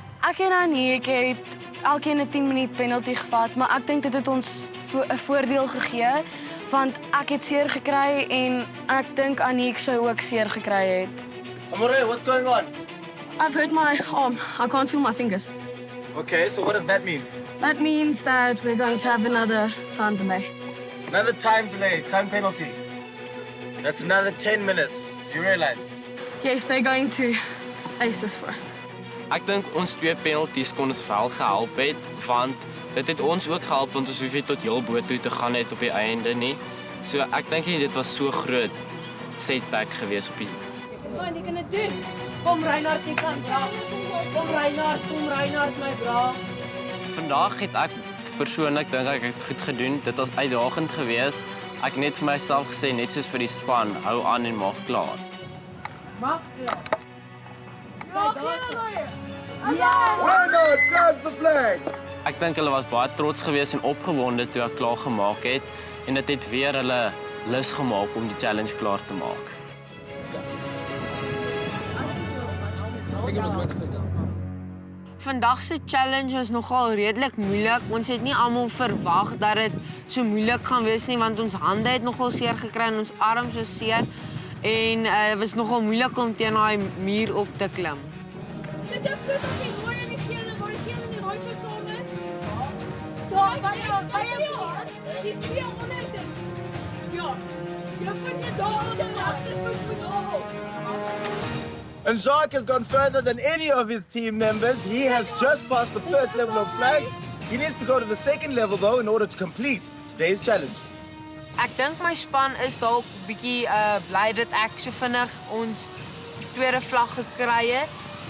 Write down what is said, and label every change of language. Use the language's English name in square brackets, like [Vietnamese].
[Afrikaans] Ek en Aniek het elkeen 'n 10 minuut penalty gevat, maar ek dink dit het ons 'n voordeel gegee, want ek het seer gekry en ek dink Aniek sou ook seer gekry het. [English] Amore, what's going on? I've hurt my arm. I can't feel my fingers. Okay, so what does that mean? That means that we're going to have another time delay. Another time delay, time penalty. That's another 10 minutes. Do you realize? Yes, they're going to ace this for us. [Afrikaans] Ek dink ons 2 penalties kon ons wel gehelp het, want dit het ons ook gehelp want ons hoef nie tot heel bo toe te gaan net op die einde nie. So ek dink nie dit was so groot setback gewees op die. Wat jy kan dit doen? Kom Reinhard, jy kan dra. Kom Reinhard, my bra. Vandag het ek persoonlik dink ek het goed gedoen. Dit was uitdagend geweest. Ek net vir myself gesê net soos vir die span, hou aan en maak klaar. Maak klaar. [English] Reinhard grabs the flag. [Afrikaans] Ek dink hulle was baie trots geweest en opgewonde toe ek klaar gemaak het en dit het weer hulle lus gemaak om die challenge klaar te maak. Vandag se challenge was nogal redelik moeilik. Ons het nie almal verwag dat dit so moeilik gaan wees nie, want ons hande het nogal seer gekry en ons arms was seer en dit was nogal moeilik om teen daai muur op te klim. Sit jou voet op die rooi en die gele, waar die gele en die rooi so saam is. Daar, by jou. Die twee onder dit. Ja. Jou voet net daar op jou regtervoet moet daar. [English] And Jacques has gone further than any of his team members. He has just passed the first level of flags. He needs to go to the second level, though, in order to complete today's challenge. [Afrikaans] Ek dink my span is dalk bietjie bly dat ek so vinnig ons tweede vlag gekry het